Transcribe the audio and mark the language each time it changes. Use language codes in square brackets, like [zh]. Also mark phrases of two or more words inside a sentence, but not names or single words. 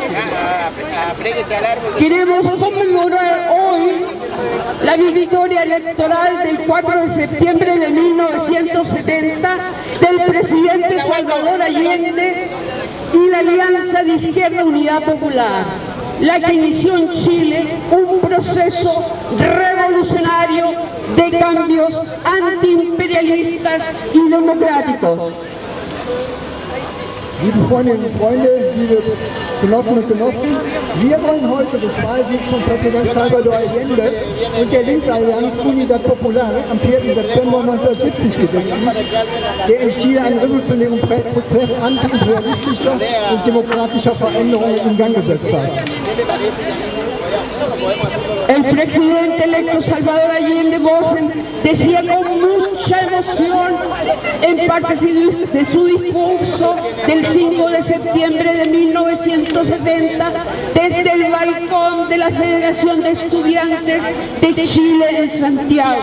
[es] Queremos conmemorar hoy la victoria electoral del 4 de septiembre de 1970 del presidente Salvador Allende y la Alianza de Izquierda Unidad Popular, la que inició en Chile un proceso revolucionario de cambios antiimperialistas y democráticos. [de] Liebe Freundinnen und Freunde, liebe Genossinnen und Genossen, wir wollen heute das Wahlsieg von Präsident Salvador Allende und der Linksallianz Unidad Popular am 4. September 1970 gedenken, der in Chile einen revolutionären Prozess antiimperialistischer und demokratischer Veränderungen in Gang gesetzt hat. [es] El presidente electo Salvador Allende Bosen decía con mucha emoción en parte de su discurso del 5 de septiembre de 1970 desde el balcón de la Federación de Estudiantes de Chile en Santiago.